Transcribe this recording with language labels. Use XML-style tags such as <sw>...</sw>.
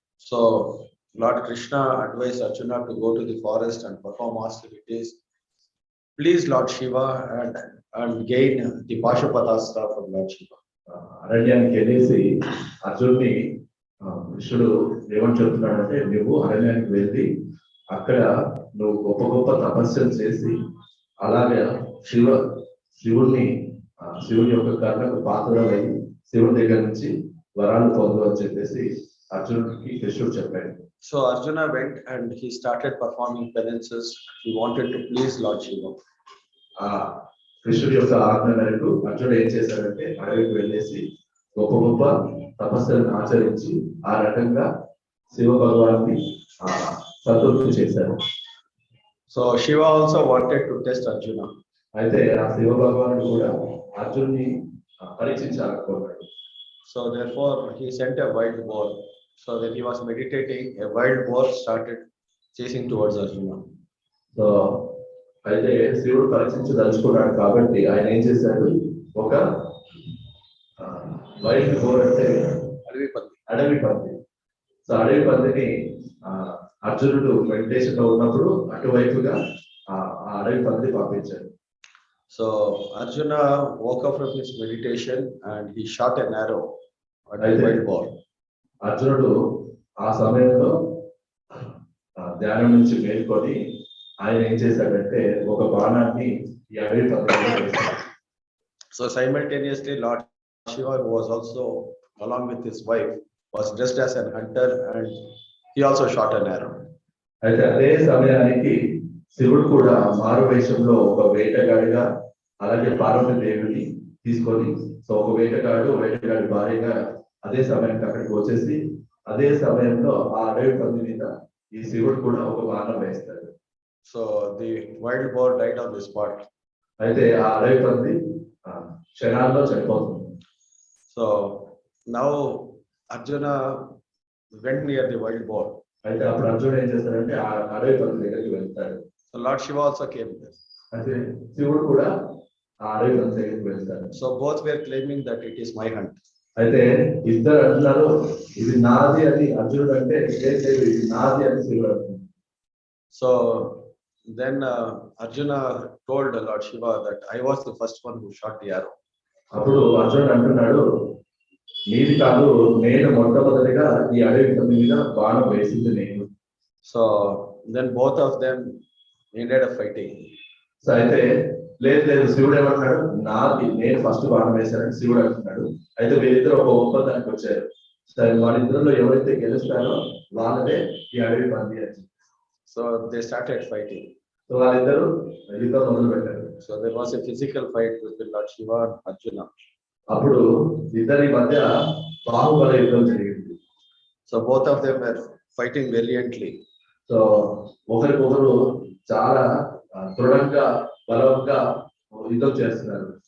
<en>So Lord Krishna advised Arjuna to go to the forest and perform austerities. Please Lord Shiva and gain the Pashupatastra from Lord Shiva.</en> <te>అరణ్యానికి వెళ్ళేసి అర్జునుని కృష్ణుడు ఏమని చెప్తున్నాడంటే, నువ్వు అరణ్యానికి వెళ్ళి అక్కడ నువ్వు గొప్ప గొప్ప తపస్సులు చేసి అలాగే శివుని యొక్క కర్ణకు పాత్రలై శివుని దగ్గర నుంచి వరాలు పొందు అని చెప్పేసి అర్జునుడికి కృష్ణుడు చెప్పాడు.</te> <en>So Arjuna went and he started performing penances. He wanted to please Lord Shiva.</en> <te>కృష్ణుడి యొక్క ఆజ్ఞ మేరకు అర్జునుడు ఏం చేశాడంటే అడవికి వెళ్ళేసి గొప్ప గొప్ప తపస్సులను ఆచరించి ఆ రకంగా శివ భగవాన్ని సంతృప్తి చేశారు.</te> <en>So Shiva also wanted to test Arjuna.</en> <te>అయితే ఆ శివ భగవానుడు కూడా అర్జున్ని పరీక్షించాలనుకున్నాడు.</te> <en>So therefore he sent a wild boar. So when he was meditating, a wild boar started chasing towards Arjuna.</en> <te>So అయితే శివుడు పరీక్షించదలుచుకున్నాడు కాబట్టి ఆయన ఏం చేశాడు, ఒక</te> <en>wild boar</en> <te>అంటే అడవి పంది. సో అడవి పందిని అర్జునుడు మెడిటేషన్ లో ఉన్నప్పుడు అటువైపుగా ఆ అడవి పంది పంపించాడు.</te> <en>So Arjuna woke up from his meditation and he shot an arrow at the wild boar.</en> <te>అర్జునుడు ఆ సమయంలో ధ్యానం నుంచి మేల్కొని ఆయన ఏం చేశాడంటే ఒక బాణాన్ని ఈ అడవి పందిలో వేశాడు.</te> <en>So simultaneously Lord Shiva, who was also along with his wife, was dressed as an hunter and he also shot an arrow.</en> <te>అయితే అదే సమయానికి శివుడు కూడా మారు వేషంలో ఒక వేటగాడిగా, అలాగే పార్వతి దేవిని తీసుకొని, సో ఒక వేటగాడి భార్యగా అదే సమయానికి అక్కడికి వచ్చేసి అదే సమయంలో ఆ అడవి పంది మీద ఈ శివుడు కూడా ఒక బాణం వేస్తాడు.</te> <en>So the wild boar died on the spot.</en> <te>అయితే ఆ అడవి పంది క్షణాల్లో చనిపోతుంది.</te> <en>So now Arjuna went near the wild boar.</en> <te>అయితే అప్పుడు అర్జునుడు ఏం చేస్తాడంటే ఆ అడవి పంది దగ్గరికి వెళ్తాడు.</te> <en>So Lord Shiva also came there.</en> <te>అయితే శివుడు కూడా ఆ అడవి పంది దగ్గరికి వెళ్తాడు.</te> <en>So both were claiming that it is my hunt.</en> <te>అయితే ఇద్దరు అంటున్నారు ఇది నాది అని అర్జునుడు అంటే, ఇది నాది అని శివుడు అంటున్నాడు.</te> <en>So then Arjuna told Lord Shiva that I was the first one who shot the arrow.</en> <te>అప్పుడు అర్జునుడు అంటున్నాడు, నీది కాదు, నేను మొట్టమొదటిగా ఈ అడవి పంది మీద బాణం వేసింది నేను.</te> <en>So then both of them ended up fighting.</en> <te>So అయితే లేదు శివుడు ఏమంటున్నాడు, నాది, నేను ఫస్ట్ బాణం వేశానని శివుడు అంటున్నాడు. అయితే వీరిద్దరు ఒక ఒప్పందానికి వచ్చారు. సరే వాళ్ళిద్దరిలో ఎవరైతే గెలుస్తారో వాళ్ళదే ఈ అడవి పంది అని.</te> <en>So they started fighting.</en> <te>So వాళ్ళిద్దరు యుద్ధం మొదలు పెట్టారు.</te> <en>So there was a physical fight between Lord Shiva and Arjuna.</en> <te>అప్పుడు ఇద్దరి మధ్య బాహుబల యుద్ధం జరిగింది.</te> <en>So both of them were fighting valiantly.</en> <te>So ఒకరికొకరు చాలా దృఢంగా బలంగా యుద్ధం చేస్తున్నారు.</te>